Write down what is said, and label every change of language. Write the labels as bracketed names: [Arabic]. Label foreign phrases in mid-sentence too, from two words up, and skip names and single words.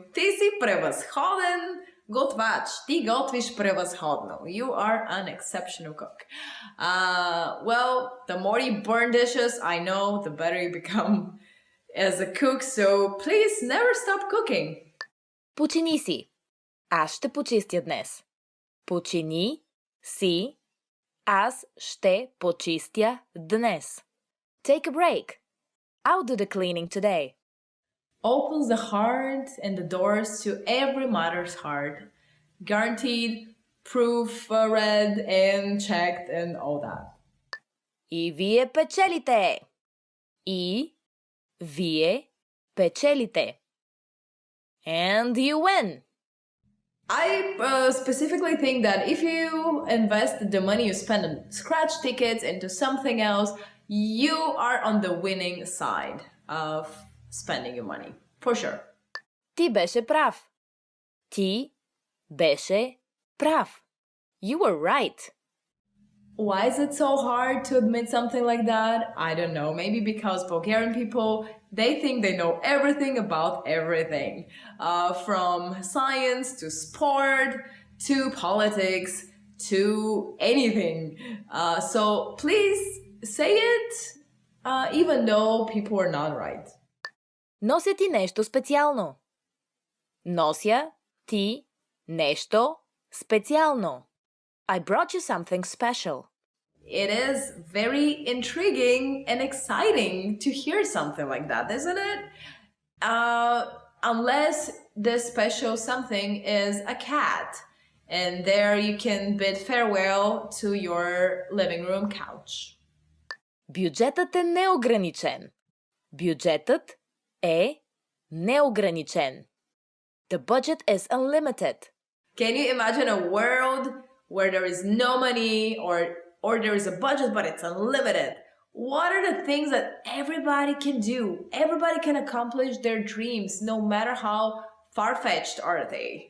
[Bulgarian] Ти си превъзходен готвач. Ти готвиш превъзходно. [English] You are an exceptional cook. Well, the more you burn dishes, I know, the better you become as a cook, so please never stop cooking. [Bulgarian] Почини си. Аз ще почистя днес. Почини си. Аз ще почистя днес. [English] Take a break. I'll do the cleaning today. Opens the heart and the doors to every mother's heart. Guaranteed, proof read and checked and all that. [Bulgarian] И вие печелите. И вие печелите. [English] And you win. I specifically think that if you invest the money you spend on scratch tickets into something else, you are on the winning side of spending your money. For sure. [Bulgarian] Ти беше прав. Ти беше прав. [English] You were right. Why is it so hard to admit something like that? I don't know. Maybe because Bulgarian people, they think they know everything about everything. From science to sport to politics to anything. So please say it, even though people are not right. [Bulgarian] Нося ти нещо специално. Нося ти нещо специално. [English] I brought you something special. It is very intriguing and exciting to hear something like that, isn't it? Unless the special something is a cat. And there you can bid farewell to your living room couch. [Bulgarian] Бюджетът е неограничен. Бюджетът е неограничен. [English] The budget is unlimited. Can you imagine a world where there is no money or there is a budget but it's unlimited? What are the things that everybody can do? Everybody can accomplish their dreams no matter how far-fetched are they.